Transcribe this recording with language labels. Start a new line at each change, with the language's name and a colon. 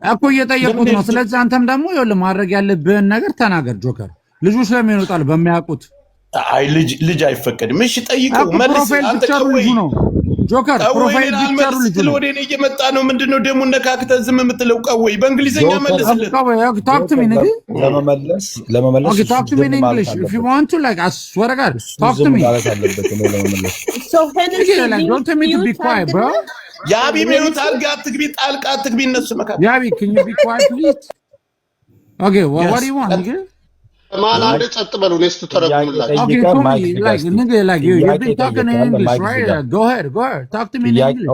Amharic: እኮ እየጠየቁት ነው። ስለዚህ አንተም ደግሞ ይኸውልህ ማድረግ ያለብህን ነገር ተናገር። ጆከር ልጆች ለምን ይወጣሉ? በማያውቁት አይ ልጅ አይፈቀድም። እሺ ጠይቀው፣ መልስ። አንተ ልጁ ነው ጆከር ፕሮፋይል ፒክቸሩ ልጅ ነው። ወደ እኔ እየመጣ ነው። ምንድነው ደግሞ ነካክተህ ዝም የምትለው? ቀወይ በእንግሊዘኛ መልስልህ።
English: talk to me nigga
Amharic: ለመመለስ
English: okay talk to me in English if you want to like I swear to God talk to me so Henry don't tell me to be quiet bro
Amharic: ያቢ ሚውት አድርጋ አትግቢ፣ ጣልቃ አትግቢ እነሱ መካከል።
English: ያቢ can you be quiet please okay what do you want nigga
Amharic: ማን አንድ ጸጥ በሉ ነው ስተተረጉምላችሁ።
English: Okay, like nigga, like you've been talking in English, right? Go ahead, talk to me in English.